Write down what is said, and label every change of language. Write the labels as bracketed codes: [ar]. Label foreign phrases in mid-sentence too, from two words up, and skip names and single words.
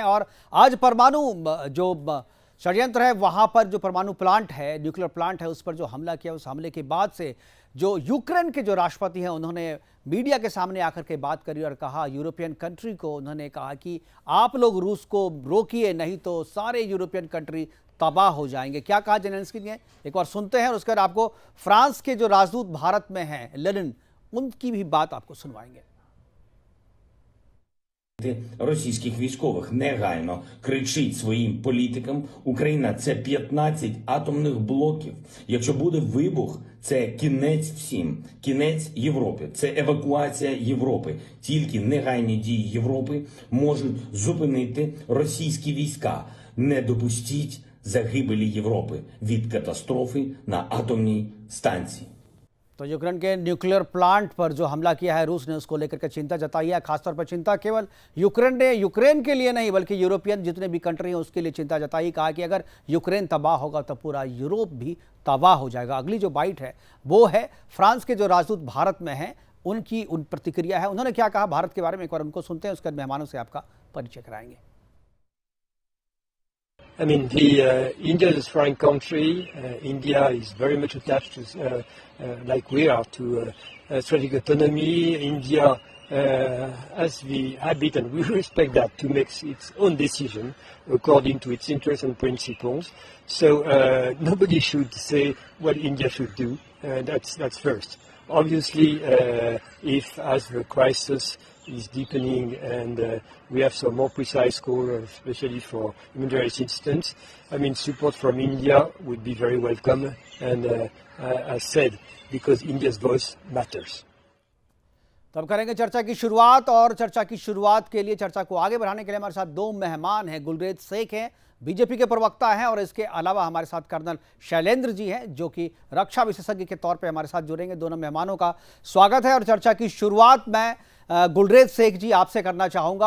[hi] और आज परमाणु जो षड्यंत्र है, वहां पर जो परमाणु प्लांट है, [en] nuclear plant [hi] है, उस पर जो हमला किया, उस हमले के बाद से जो यूक्रेन के जो राष्ट्रपति हैं उन्होंने मीडिया के सामने आकर के बात करी और कहा, [en] European country [hi] को उन्होंने कहा कि आप लोग रूस को रोकिए, नहीं तो सारे [en] European country [hi] तबाह हो जाएंगे। क्या कहा जेलेंस्की ने, एक बार सुनते हैं और उसके बाद आपको फ्रांस के जो राजदूत भारत में हैं लेनिन, उनकी भी बात आपको सुनवाएंगे। [uk] Російських військових негайно кричить своїм політикам: Україна – це 15 атомних блоків. Якщо буде вибух, це кінець всім, кінець Європі, це евакуація Європи. Тільки негайні дії Європи можуть зупинити російські війська. Не допустіть загибелі Європи від катастрофи на атомній станції. [hi] तो यूक्रेन के [en] nuclear plant [hi] पर जो हमला किया है रूस ने, उसको लेकर के चिंता जताई है। खासतौर पर चिंता केवल यूक्रेन के लिए नहीं बल्कि यूरोपियन जितने भी कंट्री हैं उसके लिए चिंता जताई। कहा कि अगर यूक्रेन तबाह होगा तो पूरा यूरोप भी तबाह हो जाएगा। अगली जो बाइट है वो है फ्रांस के जो राजदूत भारत में हैं उनकी प्रतिक्रिया है। उन्होंने क्या कहा भारत के बारे में, एक बार उनको सुनते हैं, उसके बाद मेहमानों से आपका परिचय कराएंगे। [en] I mean, India is a foreign country. India is very much attached to, like we are, to strategic autonomy. India has the habit, and we respect that, to make its own decision according to its interests and principles. So nobody should say what India should do. That's first. Obviously, if as the crisis is deepening and we have some more precise goal, especially for humanitarian assistance, I mean, support from India would be very welcome, and as said, because India's voice matters. [hi] तब करेंगे चर्चा की शुरुआत, और चर्चा की शुरुआत के लिए, चर्चा को आगे बढ़ाने के लिए हमारे साथ दो मेहमान हैं। गुलरेज शेख हैं, बीजेपी के प्रवक्ता हैं, और इसके अलावा हमारे साथ कर्नल शैलेंद्र जी हैं जो कि रक्षा विशेषज्ञ के तौर पे हमारे साथ जुड़ेंगे। दोनों मेहमानों का स्वागत है। और चर्चा की शुरुआत मैं गुलरेज शेख जी आपसे करना चाहूँगा।